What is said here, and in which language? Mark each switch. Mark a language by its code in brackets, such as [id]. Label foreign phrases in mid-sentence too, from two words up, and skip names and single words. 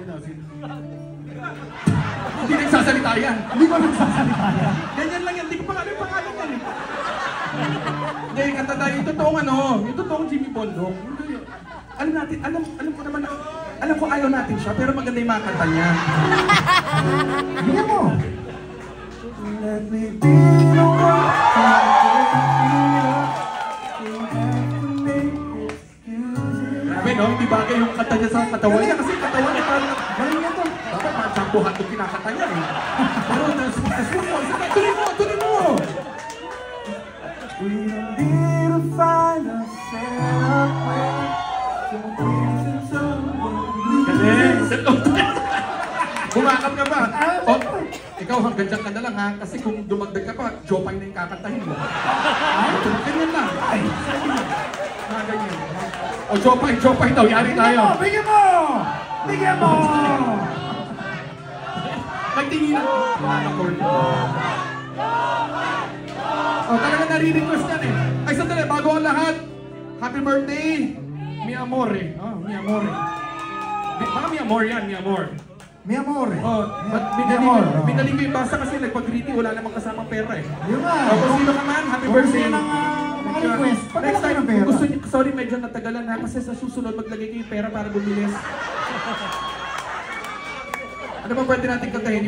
[tl] Hindi nagsasalita yan. Hindi ko nagsasalita yan. Ganyan lang yan. Hindi ko pa alam yung pangalan yan eh. Hindi, katanda. Yung totoong Jimmy Bondoc. Alam ko ayaw natin siya, pero maganda yung mga kanta niya. Bigyan mo. [en] Let me be the one. [tl] Grabe no, hindi bagay yung kanta niya sa katawan niya kasi katawan niya parang galing niya to. Dapat parang champuhan itong kinakanta niya eh. Pero tuloy mo! [en] We don't need to find a setup where [tl] bumakap ka ba? O, ikaw hanggang dyan ka na lang ha, kasi kung dumagdag ka pa, Jopay na yung kakantahin mo. Ganyan lang. Ganyan. O, Jopay daw, yari tayo. Bigyan mo! Bigyan mo! Nagtinginan. O, talaga nare-request yan eh. Ay, sandali, bago ang lahat, [en] happy birthday, [it] mi amore. Oh, mi amore. [tl] Mga [it] mi amor [tl] yan, [it] mi amor. Mi amore. [tl] Oh, binaling ko yung basa kasi nagpag-greeting, wala namang kasamang pera eh. Yun nga. O, kung sino ka man, [en] happy birthday. [tl] Kung sino ng mga request, [en] Next time, [tl] ng pera. gusto niyo, sorry medyo natagalan ha, kasi sa susunod maglagay kayo yung pera para bumilis. Ano ba pwede natin kantahin?